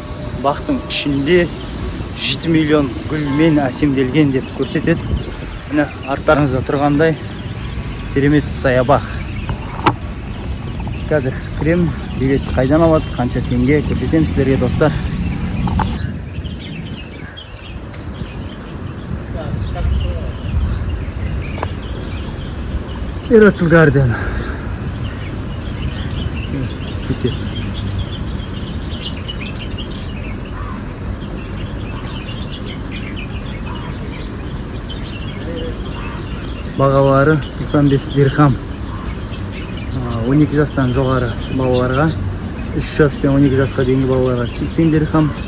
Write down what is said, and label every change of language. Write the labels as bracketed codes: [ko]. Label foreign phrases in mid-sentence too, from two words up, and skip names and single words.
[kk] Бұл бақтың ішінде 7 миллион гүлмен әсемделген деп көрсетеді. Міне арттарыңызда тұрғандай керемет саябақ. Қазір кірем, билет қайдан алады, қанша теңге көрсетемін сіздерге достар. Miracle Garden. Ticket. Бағалары 95 дирхам. 12 жастан жоғары балаларға, 3 жас пен 12 жасқа дейінгі балаларға 80 дирхам.